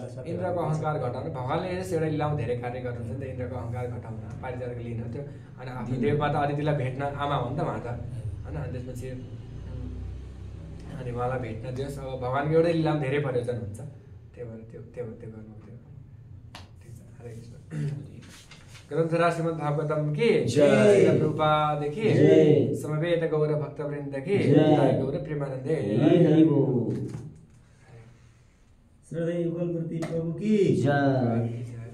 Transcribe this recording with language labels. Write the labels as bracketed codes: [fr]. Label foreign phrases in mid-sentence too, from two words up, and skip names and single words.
[ne] इन्द्रको अहङ्कार घटाउनु भगवान्ले एउटा लीलामा धेरै कार्य गर्नुहुन्छ नि त इन्द्रको अहङ्कार घटाउन पारिजातको लिन त्यो अनि आफ्नो देवमाता अदितिलाई भेट्न आमा हो नि त उहाँ त होइन अनि त्यसपछि अनि उहाँलाई भेट्न दियोस् अब भगवान्को एउटै लीलामा धेरै प्रयोजन हुन्छ त्यही भएर त्यो गर्नु थियो ठिक छ। हरे कृष्ण। ग्रन्थराज श्रीमद् भागवतम की जय रूपादेखि समवेत गौर भक्तवृन्दकी जय गौर प्रेमानन्दे [hi] श्रद्धेय युगल प्रति प्रभु की जय।